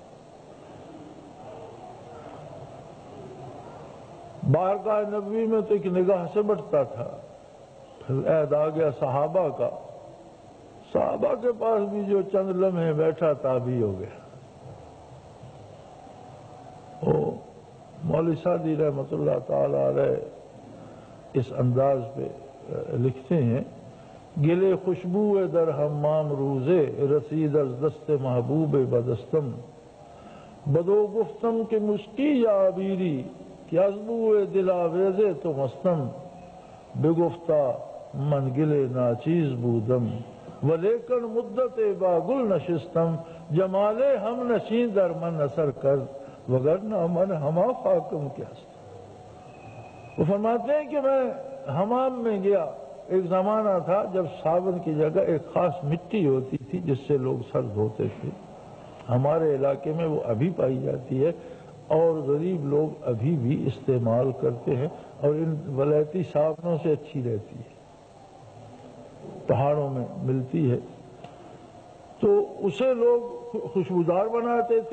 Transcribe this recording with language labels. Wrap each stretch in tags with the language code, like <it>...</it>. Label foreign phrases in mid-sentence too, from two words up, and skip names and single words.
<ur>بارگاہ نبوی میں تو ایک نگاہ سے بٹتا تھا، پھر عہد آ گیا صحابہ کا، صحابہ کے پاس بھی جو چند لمحے بیٹھا تابعی ہو گیا۔ مولوی سعدی</ur> <ar>رحمۃ اللہ تعالی علیہ</ar> <ur>اس انداز پہ لکھتے ہیں،</ur> <fa>گلے خوشبو در حمام روزے، رسید از دست محبوب بدستم، بدو گفتم کہ مشکی یا عبیری، کہ از بو دل آویزے تو مستم، بگفتا من گلے ناچیز بودم، ولیکن مدت با گل نشستم، جمال ہم نشین در من اثر کرد، وگرنہ من ہما خاکم کیا است۔</fa> <ur>وہ فرماتے ہیں کہ میں حمام میں گیا، ایک زمانہ تھا جب صابن کی جگہ ایک خاص مٹی ہوتی تھی جس سے لوگ سر دھوتے تھے، ہمارے علاقے میں وہ ابھی پائی جاتی ہے اور غریب لوگ ابھی بھی استعمال کرتے ہیں، اور ان ولایتی صابنوں سے اچھی رہتی ہے، پہاڑوں میں ملتی ہے، تو اسے لوگ خوشبودار بناتے تھے۔</ur>